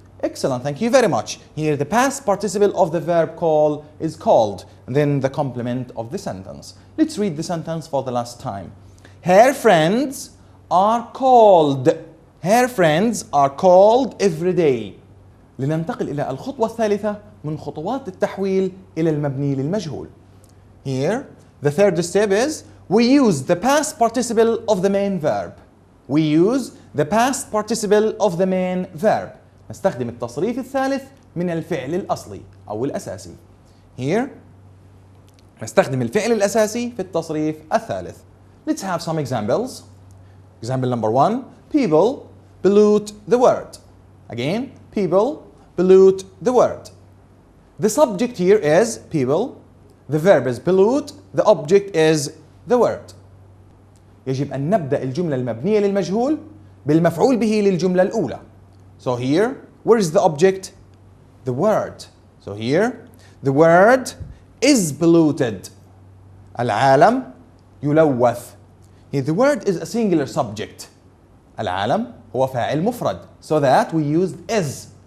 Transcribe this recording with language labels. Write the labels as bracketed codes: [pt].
[en] Excellent, thank you very much. Here the past participle of the verb call is called, and then the complement of the sentence. Let's read the sentence for the last time. Her friends are called. Her friends are called every day. [ar] لننتقل إلى الخطوة الثالثة من خطوات التحويل إلى المبني للمجهول. [en] Here, the third step is we use the past participle of the main verb. We use the past participle of the main verb. [ar] نستخدم التصريف الثالث من الفعل الأصلي أو الأساسي. Here, نستخدم الفعل الأساسي في التصريف الثالث. [en] Let's have some examples. Example number 1. People pollute the word. Again, people pollute the word. The subject here is people. The verb is pollute. The object is the word. يجب أن نبدأ الجملة المبنية للمجهول بالمفعول به للجملة الأولى. So here, where is the object? The word. So here, the word is polluted. [ar] العالم يلوث. [en] Here the word is a singular subject. [ar] العالم هو فاعل مفرد. [en] So that we used is.